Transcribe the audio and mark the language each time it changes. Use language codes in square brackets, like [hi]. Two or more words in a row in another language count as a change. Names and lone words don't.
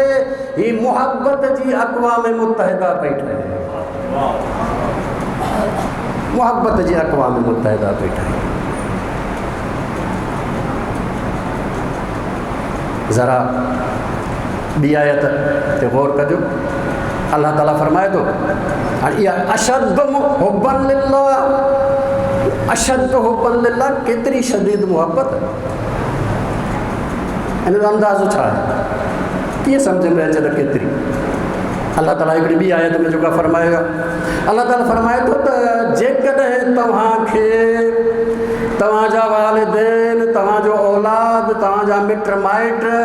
[sd] ही मुहब्बत जी अक़वाम मुत्तहिदा पई ठहे, मुहब्बत जी अक़वाम मुत्तहिदा पई ठहे। ज़रा ॿी आयत ते गौर कजो। अल्लाह ताला फरमाए थो हाणे इहा [ar] أشد حبا لله, أشد حبا لله [sd] केतिरी शदीद मुहब्बत, इन जो अंदाज़ो छा आहे? कीअं सम्झ में अचे त केतिरी? अल्लाह ताला हिकिड़ी ॿी आयत में जेका फरमाएगा, अल्लाह ताला फरमाए थो त जेकॾहिं तव्हांखे तव्हांजा वालिदैन, तव्हांजो औलाद, तव्हांजा मिट माइट,